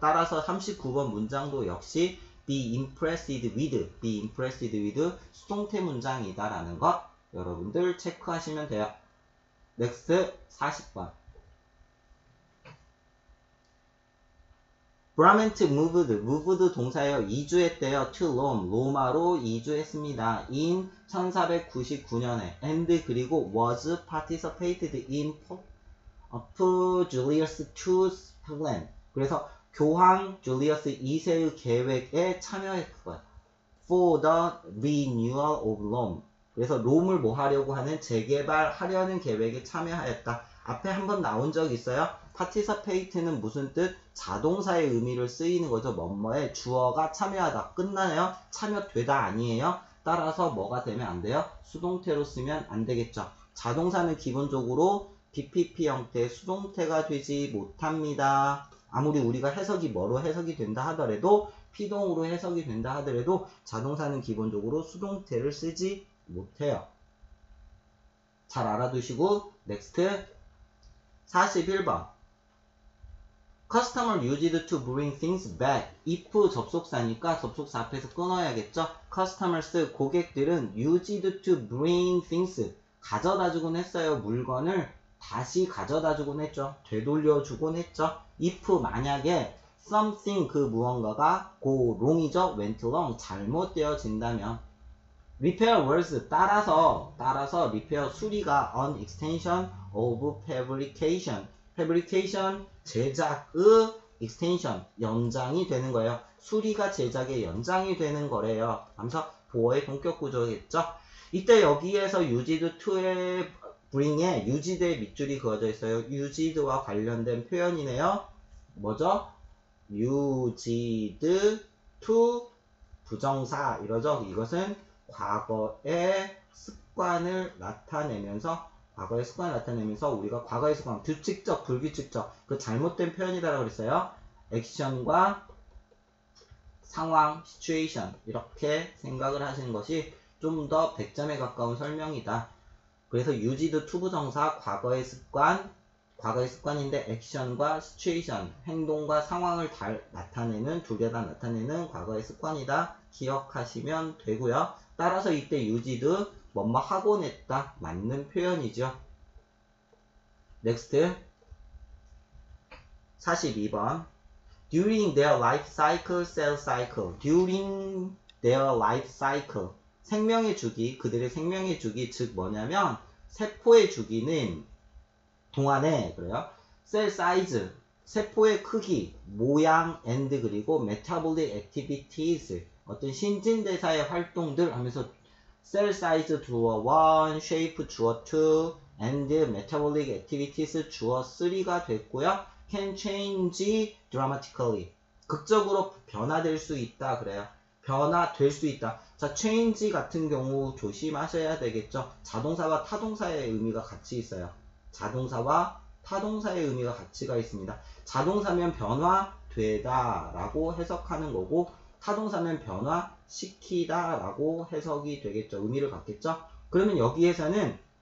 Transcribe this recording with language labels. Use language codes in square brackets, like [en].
[ko] 따라서 39번 문장도 역시 be impressed with 수동태 문장이다 라는 것 여러분들 체크하시면 돼요. 넥스트 40번. 브라멘트 moved 동사예요. 이주했대요. to Rome, 로마로 이주했습니다. [en] in 1499년에 and 그리고 was participated in Pope Julius II's plan. [ko] 그래서 교황 줄리어스 2세의 계획에 참여했고요. [en] for the renewal of Rome. [ko] 그래서 롬을 뭐 하려고 하는 재개발하려는 계획에 참여하였다. 앞에 한번 나온 적 있어요. participate는 무슨 뜻? 자동사의 의미를 쓰이는 거죠. 뭐뭐에 주어가 참여하다. 끝나요? 참여되다 아니에요? 따라서 뭐가 되면 안 돼요? 수동태로 쓰면 안 되겠죠. 자동사는 기본적으로 BPP 형태의 수동태가 되지 못합니다. 아무리 우리가 해석이 뭐로 해석이 된다 하더라도 피동으로 해석이 된다 하더라도 자동사는 기본적으로 수동태를 쓰지 못해요. [en] 잘 알아두시고 넥스트 41번 Customer used to bring things back. [ko] if 접속사니까 접속사 앞에서 끊어야겠죠. [en] Customers 고객들은 used to bring things 가져다 주곤 했어요. [ko] 물건을 다시 가져다 주곤 했죠. 되돌려 주곤 했죠. [en] if 만약에 something 그 무언가가 go wrong이죠. went wrong 잘못되어진다면 repair was 따라서 repair 수리가 an extension of fabrication 제작의 extension 연장이 되는 거예요. [ko] 수리가 제작의 연장이 되는 거래요. 그래서 보어의 동격 구조겠죠. 이때 여기에서 used to의 bring에 used의 밑줄이 그어져 있어요. used와 관련된 표현이네요. 뭐죠? used to 부정사 이러죠. 이것은 과거의 습관을 나타내면서 우리가 과거의 습관, 규칙적, 불규칙적, 그 잘못된 표현이다라고 그랬어요. 액션과 상황, situation 이렇게 생각을 하시는 것이 좀 더 100점에 가까운 설명이다. 그래서 used to 부정사, 과거의 습관인데 액션과 situation, 행동과 상황을 나타내는, 두 개 다 나타내는 과거의 습관이다. 기억하시면 되고요. 따라서 이때 used 뭐뭐 하곤 했다. 맞는 표현이죠. [en] 넥스트 42번 During their life cycle, cell cycle. During their life cycle. [ko] 생명의 주기, 그들의 생명의 주기, 즉 뭐냐면 세포의 주기는 동안에 그래요. 셀 사이즈, 세포의 크기, 모양, and 그리고 metabolic activities. 어떤 신진대사의 활동들 하면서 셀 사이즈 주어 1, shape 주어 2, and metabolic activities 주어 3가 됐고요. [en] can change dramatically. [ko] 극적으로 변화될 수 있다 그래요. 변화될 수 있다. 자, change 같은 경우 조심하셔야 되겠죠. 자동사와 타동사의 의미가 같이 있어요. 자동사와 타동사의 의미가 같이가 있습니다. 자동사면 변화되다 라고 해석하는 거고 타동사면 변화시키다 라고 해석이 되겠죠. 의미를 갖겠죠. 그러면 여기에서는